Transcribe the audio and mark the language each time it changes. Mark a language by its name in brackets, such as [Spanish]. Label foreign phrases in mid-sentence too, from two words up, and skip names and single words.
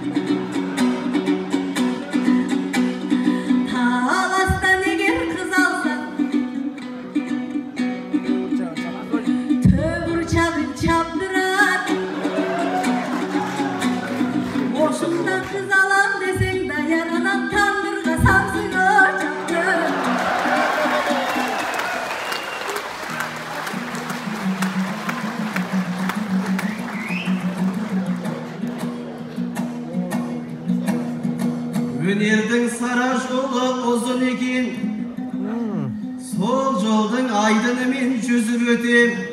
[Kyrgyz] Таластан эгер кыз алсаң төбүрчагын чаптырат. Ошундан кыз алам десең даярынан тандырга самсыга чапты. [Kazakh] Өнердің сара жолы ұзын екен, сол жолдың айдынымен жүзіп өтем.